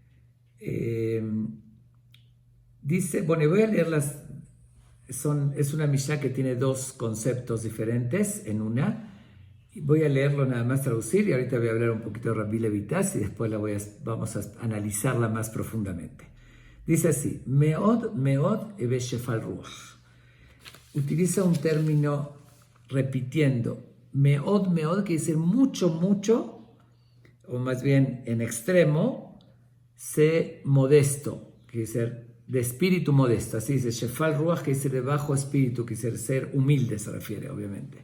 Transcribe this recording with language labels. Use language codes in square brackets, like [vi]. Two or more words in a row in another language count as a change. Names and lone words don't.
[es] Dice, bueno, voy a leerlas. Es una Mishnah que tiene dos conceptos diferentes en una. Voy a leerlo nada más, traducir, y ahorita voy a hablar un poquito de Rabbi Levitas y después vamos a analizarla más profundamente. Dice así: [he] מאוד מאוד הוי שפל רוח. [es] Utiliza un término repitiendo. [he] מאוד מאוד, [es] quiere decir mucho, mucho, o más bien en extremo. Sé modesto, quiere decir de espíritu modesto. Así dice [he] שפל רוח, [es] quiere decir de bajo espíritu, quiere decir ser humilde, se refiere, obviamente.